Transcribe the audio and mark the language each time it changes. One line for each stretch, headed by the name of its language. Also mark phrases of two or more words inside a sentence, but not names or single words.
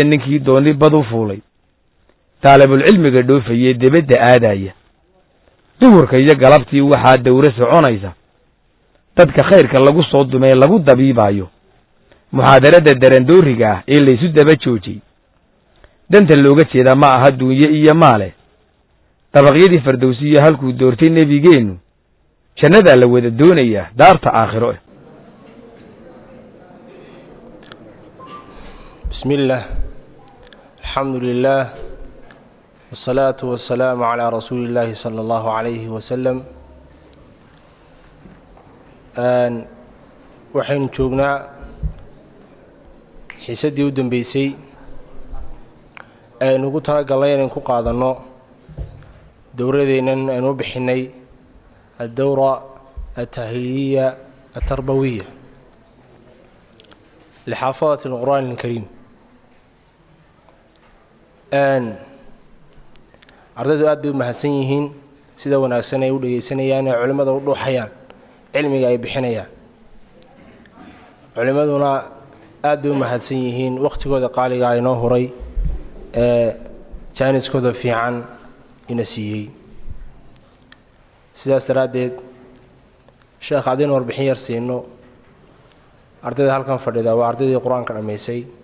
Somali: ninkii dooni bad u fuulay taalibulcilmiga dhoofayee debadda aadaya duhurka iyo galabtii waxaa dawro soconaysa dadka khayrka lagu soo dumee lagu dabiibayo muxaadarada darandooriga ah ee laysu daba joojiyey danta looga jeeda ma aha duunye iyo maale dabaqyadii fardowsiya halkuu doortay nebigeennu jannadaa la wada doonayaa daarta aakhiro eh
Arabic: بسم الله الحمد لله والصلاة والسلام على رسول الله صلى الله عليه وسلم
Somali: waxaynu joognaa xiisadii u dambeysay aynu ugu talagalnay inaynu ku qaadanno dowradeennan aynu u bixinay
Arabic: الدورة التأهيلية التربوية لحافظة القرآن الكريم
Somali: ardaydu aad bay u mahadsan yihiin sida wanaagsan ay u dhegaysanayaan ee culimmada u dhuuxayaan cilmiga ay bixinayaan culimmaduna aad bay u mahadsan yihiin wakhtigooda qaaliga inoo huray ee jaaniskooda fiican ina siiyey sidaas daraaddeed sheekh haddaynu warbixin yar siino ardayda halkan fadhida waa ardaydii qur-aanka dhammaysay